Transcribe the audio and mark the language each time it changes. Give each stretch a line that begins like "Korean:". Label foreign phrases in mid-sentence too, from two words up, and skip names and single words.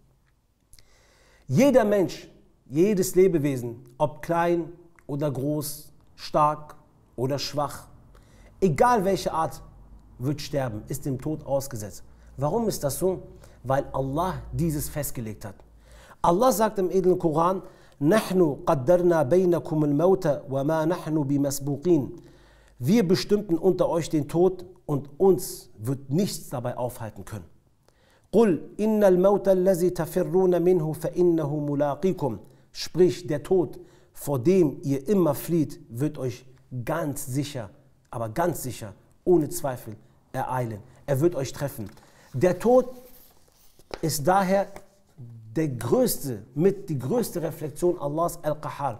German: Jeder Mensch, jedes Lebewesen, ob klein oder groß, stark oder schwach, egal welche Art, wird sterben, ist dem Tod ausgesetzt. Warum ist das so? Weil Allah dieses festgelegt hat. Allah sagt im edlen Koran,
Arabic: نَحْنُ قَدَّرْنَا بَيْنَكُمُ الْمَوْتَ وَمَا نَحْنُ بِمَسْبُوقِينَ.
German: Wir bestimmten unter euch den Tod und uns wird nichts dabei aufhalten können.
Arabic: قُلْ إِنَّ الْمَوْتَ الَّذِي تَفِرُّونَ مِنْهُ فَإِنَّهُ مُلَاقِيكُمْ.
German: Sprich, der Tod, vor dem ihr immer flieht, wird euch ganz sicher, aber ganz sicher, ohne Zweifel, ereilen. Er wird euch treffen. Der Tod ist daher die größte Reflexion Allahs Al-Qahar.